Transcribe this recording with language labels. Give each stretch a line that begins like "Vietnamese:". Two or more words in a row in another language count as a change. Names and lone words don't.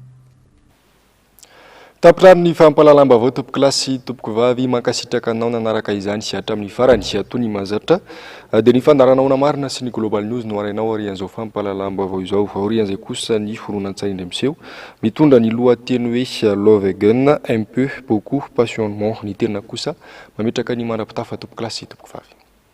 Malagasy: Tapirany ny fampalalam-baovao tompoko lasy tompoko vavy mankasitraka anao nanaraka izany sy hatramin'ny farany sy atony mazatra dia ny fandaranao marina sy ny Global News no arainao arian'izao fampalalam-baovao izao. Arian'izay kosa ny horonan-tsaina ndremseho mitondra ny lohateny hoe Love Again, un peu, beaucoup, passionnement ny tena kosa mametraka ny mandrapitafa tompoko lasy tompoko vavy.